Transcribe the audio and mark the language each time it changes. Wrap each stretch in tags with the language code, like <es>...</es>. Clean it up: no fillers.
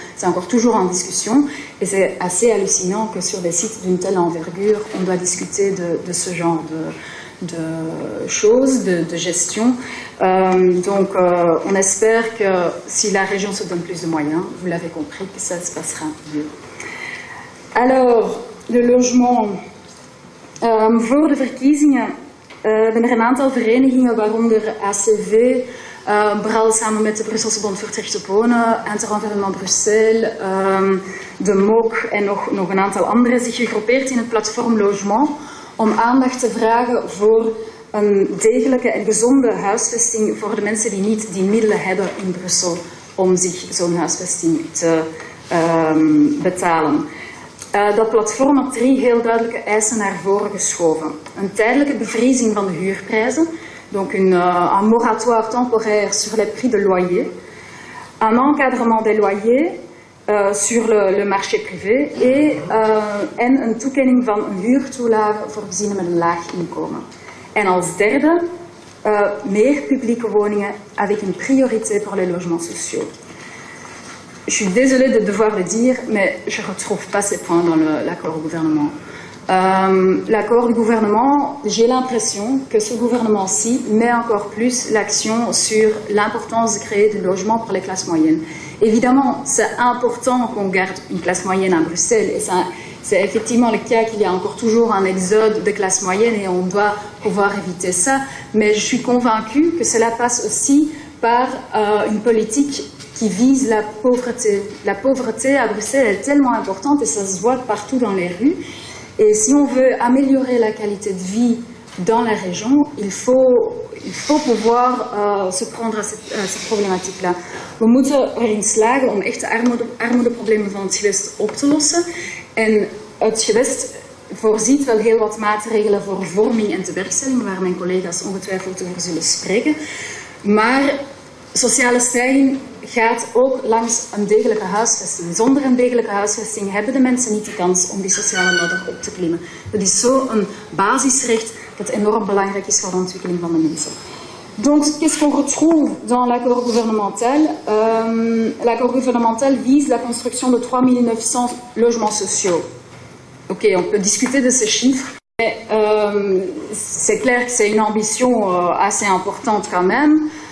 <fr>C'est encore toujours en discussion et c'est assez hallucinant que sur des sites d'une telle envergure, on doit discuter de ce genre de choses, de gestion. Donc on espère que si la région se donne plus de moyens, vous l'avez compris, que ça se passera mieux. Alors, le logement.</fr> <nl>Voor de verkiezingen zijn er een aantal verenigingen, waaronder ACV, BRAL samen met de Brusselse Bond voor het Recht op Wonen, Interenvironnement Bruxelles, de MOC en nog een aantal andere, zich gegroepeerd in het platform Logement om aandacht te vragen voor een degelijke en gezonde huisvesting voor de mensen die niet die middelen hebben in Brussel om zich zo'n huisvesting te betalen. Dat platform had 3 heel duidelijke eisen naar voren geschoven. Een tijdelijke bevriezing van de huurprijzen,</nl> <fr>donc un moratoire temporaire sur les prix de loyer, un encadrement des loyers sur le marché privé</fr> <nl>en een toekenning van een huurtoelage voor gezinnen met een laag inkomen. En als derde, meer publieke woningen</nl> <fr>avec une priorité pour les logements sociaux. Je suis désolée de devoir le dire, mais je ne retrouve pas ces points dans l'accord au gouvernement. L'accord du gouvernement, j'ai l'impression que ce gouvernement-ci met encore plus l'action sur l'importance de créer du logement pour les classes moyennes. Évidemment, c'est important qu'on garde une classe moyenne à Bruxelles, et c'est effectivement le cas qu'il y a encore toujours un exode de classe moyenne et on doit pouvoir éviter ça, mais je suis convaincue que cela passe aussi par une politique qui vise la pauvreté. La pauvreté à Bruxelles est tellement importante et ça se voit partout dans les rues. Et si on veut améliorer la qualité de vie dans la région, il faut pouvoir se prendre à cette problématique-là.</fr> <nl>We moeten erin slagen om echt de armoedeproblemen van het gewest op te lossen. En het gewest voorziet wel heel wat maatregelen voor vorming en tewerkstelling, waar mijn collega's ongetwijfeld over zullen spreken. Maar sociale stijging gaat ook langs een degelijke huisvesting. Zonder een degelijke huisvesting hebben de mensen niet de kans om die sociale ladder op te klimmen. Dat is zo'n basisrecht dat enorm belangrijk is voor de ontwikkeling van de mensen.</nl> <fr>Donc, qu'est-ce qu'on retrouve dans l'accord gouvernemental? L'accord gouvernemental vise la construction de 3900 logements sociaux. Ok, on peut discuter de ces chiffres, mais c'est clair que c'est une ambition assez importante quand même.</fr>